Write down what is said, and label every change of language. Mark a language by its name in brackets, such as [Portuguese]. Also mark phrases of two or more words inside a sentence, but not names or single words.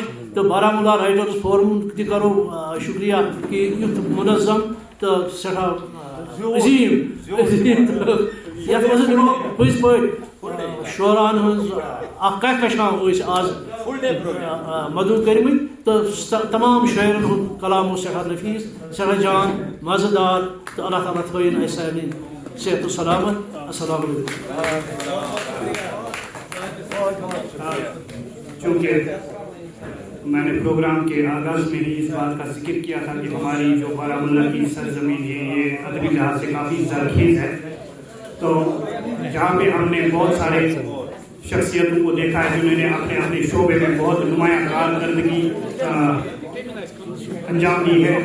[Kashmiri] تہٕ بارہمولہ رائٹٲرٕس فورم تہِ کَرو شُکریہ کہِ یُتھ مُنظم تہٕ سٮ۪ٹھاہ عظیٖم یَتھ منٛز یِمو پٔزۍ پٲٹھۍ شعراہن ہٕنٛز اکھ کہکشاں ٲسۍ آز مدعو کٔرمٕتۍ تہٕ تمام شاعرن ہُنٛد کلام اوس سٮ۪ٹھاہ نفیٖس سٮ۪ٹھاہ جان مزٕدار تہٕ اللہ تعالیٰ تھٲیِن اَسہِ سارنٕے صحت و سلامت. [Arabic] السلام علیکم. [Urdu] چونکہ میں نے پروگرام کے آغاز میں ہی اس بات کا ذکر کیا تھا کہ ہماری جو بارہمولہ کی سرزمین ہے یہ ادبی لحاظ سے کافی زرخیز ہے, تو جہاں پہ ہم نے بہت سارے شخصیتوں کو دیکھا ہے جنہوں نے اپنے اپنے شعبے میں بہت نمایاں کارکردگی انجام دی ہے.